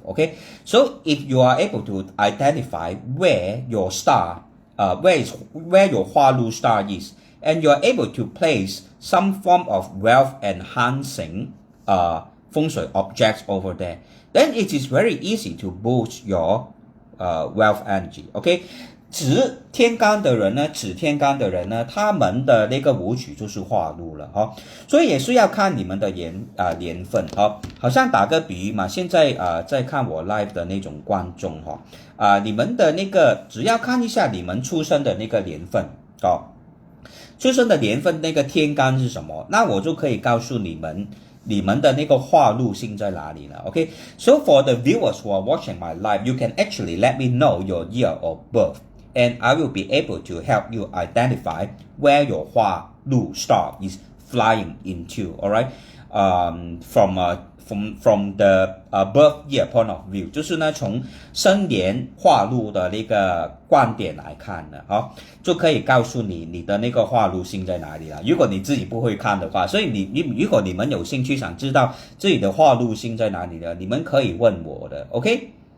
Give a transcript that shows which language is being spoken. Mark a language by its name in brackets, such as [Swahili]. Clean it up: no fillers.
[English] Okay, so if you are able to identify where your star, where your Hua Lu star is, and you're able to place some form of wealth enhancing 风水 objects over there, then it is very easy to boost your wealth energy. [Chinese] OK， 指天干的人呢，他们的那个武曲就是化禄了哈，所以也是要看你们的年份哈。好像打个比喻嘛，现在在看我 live 的那种观众哈，你们的那个只要看一下你们出生的那个年份出生的年份那个天干是什么，那我就可以告诉你们的那个化禄星在哪里了。 [English] OK， so for the viewers who are watching my live, you can actually let me know your year of birth, and I will be able to help you identify where your Hua Lu star is flying into. All right, from the birth year point of view， [Chinese] 就是呢从生年化禄的那个观点来看呢，就可以告诉你的那个化禄星在哪里了。如果你自己不会看的话，所以如果你们有兴趣想知道自己的化禄星在哪里呢，你们可以问我的 ，OK。